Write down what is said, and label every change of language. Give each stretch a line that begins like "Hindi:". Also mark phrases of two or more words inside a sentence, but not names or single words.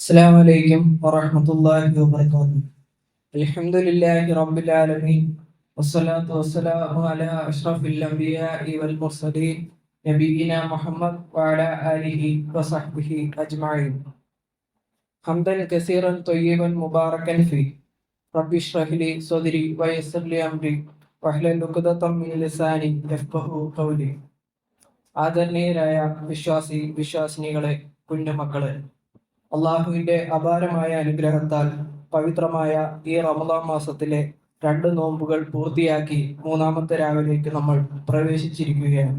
Arabic: السلام عليكم ورحمة الله وبركاته. الحمد لله رب العالمين والصلاة والسلام على أشرف الأنبياء والمرسلين نبينا محمد وعلى آله وصحبه أجمعين. حمدا كثيرا طيبا مباركا فيه. رب اشرح لي صدري ويسر لي أمري واحلل عقدة من لساني يفقهوا قولي.
Malayalam: ആദരണീയരായ വിശ്വാസിനികളെ, കുഞ്ഞുമക്കളെ, അള്ളാഹുവിന്റെ അപാരമായ അനുഗ്രഹത്താൽ പവിത്രമായ ഈ റമദാൻ മാസത്തിലെ 2 നോമ്പുകൾ പൂർത്തിയാക്കി മൂന്നാമത്തെ രാവിലേക്ക് നമ്മൾ പ്രവേശിച്ചിരിക്കുകയാണ്.